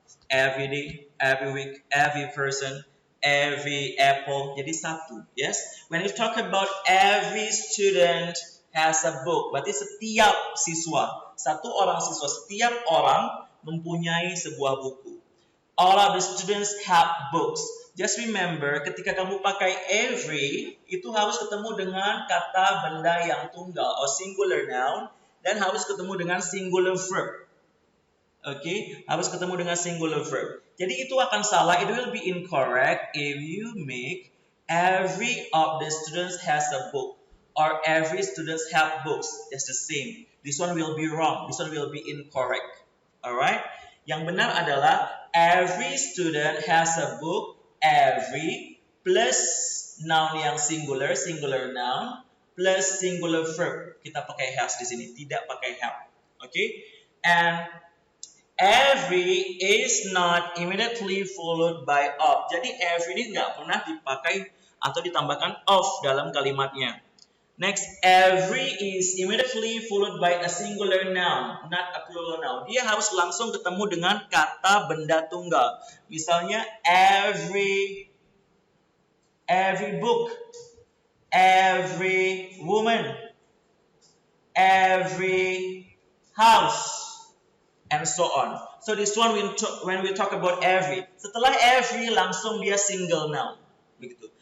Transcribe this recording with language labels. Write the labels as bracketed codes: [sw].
[en] Every day, every week, every person, every apple. [id] Jadi satu. Yes. [en] When you talk about every student has a book, [id] berarti setiap siswa, satu orang siswa, setiap orang mempunyai sebuah buku. [en] All of the students have books. Just remember, [id] ketika kamu pakai every, itu harus ketemu dengan kata benda yang tunggal [en] or singular noun, [id] dan harus ketemu dengan singular verb. Okay, harus ketemu dengan singular verb. Jadi itu akan salah. [en] It will be incorrect if you make every of the students has a book or every students have books. That's the same. This one will be wrong. This one will be incorrect. Alright? [id] Yang benar adalah [en] every student has a book. Every plus noun yang singular, singular noun plus singular verb. [id] Kita pakai has di sini, tidak pakai have. Okay? [en] And every is not immediately followed by of. [id] Jadi every ini nggak pernah dipakai atau ditambahkan of dalam kalimatnya. [en] Next, every is immediately followed by a singular noun, not a plural noun. [id] Dia harus langsung ketemu dengan kata benda tunggal. [en] Misalnya every book, every woman, every house, and so on. So this one when we talk about every, [id] setelah every langsung dia [en] single noun, begitu.